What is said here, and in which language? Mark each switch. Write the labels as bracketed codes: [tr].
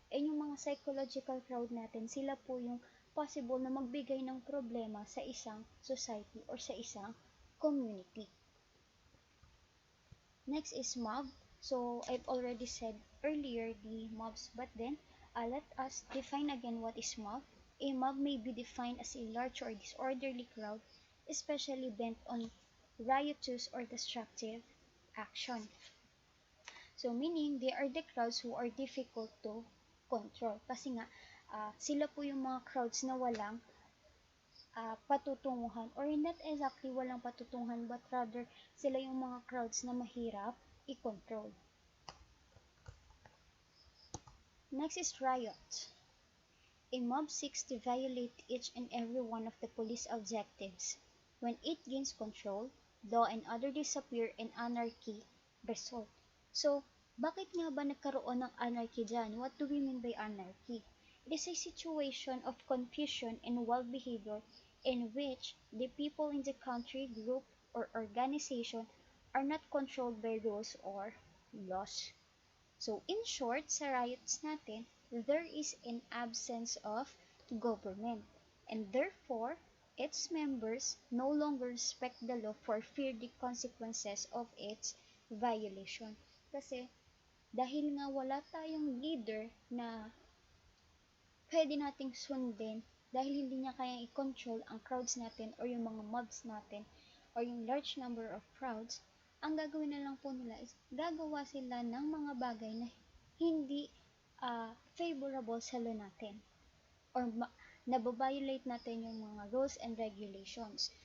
[tl] Yung mga psychological crowd natin, sila po yung possible na magbigay ng problema sa isang society or sa isang community. [en] Next is mob. So, I've already said earlier the mobs, but then let us define again what is mob. A mob may be defined as a large or disorderly crowd, especially bent on riotous or destructive action. So, meaning they are the crowds who are difficult to control. [tl] Kasi nga, sila po yung mga crowds na walang patutunguhan or not exactly walang patutunguhan but rather sila yung mga crowds na mahirap i-control. [en] Next is riot. A mob seeks to violate each and every one of the police objectives. When it gains control, law and order disappear and anarchy result. [tl] So, bakit nga ba nagkaroon ng anarchy dyan? [en] What do we mean by anarchy? It is a situation of confusion and wild behavior in which the people in the country, group, or organization are not controlled by rules or laws. So, in short, [tl] sa riots natin, [en] there is an absence of government, and therefore, its members no longer respect the law for fear the consequences of its violation. [tl] Kasi, dahil nga wala tayong leader na pwede nating sundin, dahil hindi niya kayang i-control ang crowds natin or yung mga mobs natin or yung [en] large number of crowds, [tl] ang gagawin na lang po nila is gagawa sila ng mga bagay na hindi favorable sa law natin or nababiolate natin yung mga rules and regulations.